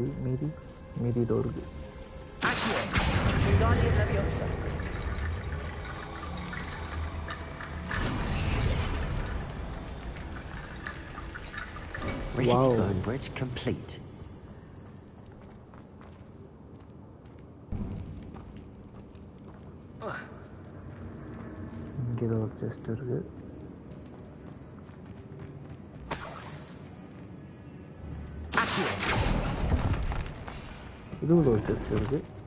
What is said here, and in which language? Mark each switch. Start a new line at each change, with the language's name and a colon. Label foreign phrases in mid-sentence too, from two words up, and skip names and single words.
Tamil: மீதி டோருக்கு.
English: Accio. Wingardium Leviosa. Rickety bone bridge complete.
Tamil: இங்கே ஒரு செஸ்ட் இருக்கு. இது ஒரு செஸ்ட் இருக்கு.